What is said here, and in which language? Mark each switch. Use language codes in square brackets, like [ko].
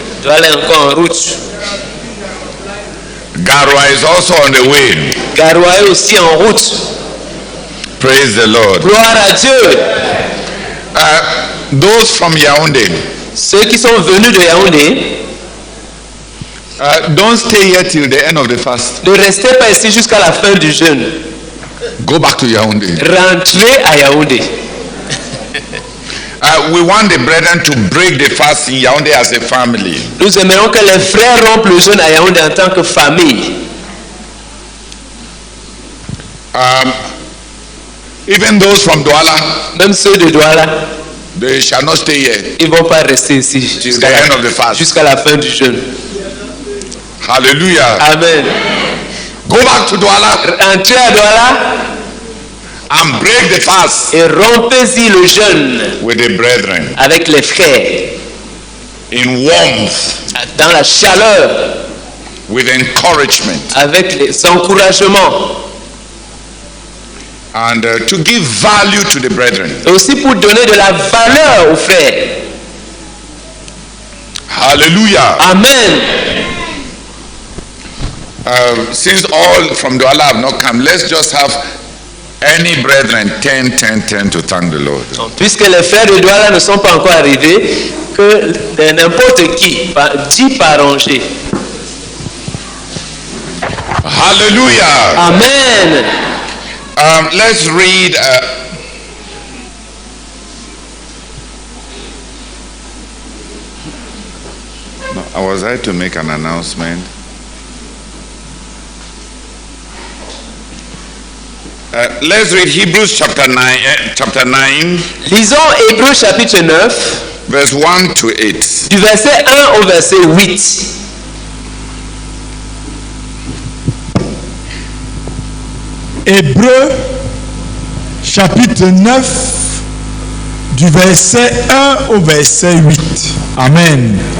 [fr] Douala est encore en route. [en] Garwa is also on the way. [fr] Garoua est aussi en route. [en] Praise the Lord. [fr] Gloire à Dieu. [en] Those from Yaoundé, [fr] Ceux qui sont venus de Yaoundé, [en] don't stay here till the end of the fast. [fr] ne restez pas ici jusqu'à la fin du jeûne. [en] Go back to Yaoundé. [fr] Rentrez à Yaoundé. [en] We want the brethren to break the fast in Yaoundé as a family. [fr] Nous aimerions que les frères rompent le jeûne à Yaoundé en tant que famille. [en] Even those from Douala, [fr] Même ceux de Douala, [en] they shall not stay here. [fr] ils ne vont pas rester ici [en] The end of the fast. [fr] jusqu'à la fin du jeûne. [en] Hallelujah. Amen. Go back to Douala [fr] Entrez à Douala [en] and break the fast [fr] et rompez-y le jeûne [en] with the brethren [fr] avec les frères, [en] in warmth, [fr] dans la chaleur, [en] with encouragement, [fr] avec les encouragements, [en] and to give value to the brethren. [fr] et aussi pour donner de la valeur aux frères. [en] Hallelujah. Amen. Since all from Douala have not come, let's just have any brethren 10 to thank the Lord. [fr] Puisque les frères de Douala ne sont pas encore arrivés, que n'importe qui, 10 par rangée. [en] Hallelujah. Amen. Let's read I was I to make an announcement. Let's read Hebrews chapter 9. [fr] Lisons Hébreux chapitre 9, [en] Verse 1 to 8. [fr] du verset 1 au verset 8. Hébreux chapitre 9 du verset 1 au verset 8. Amen.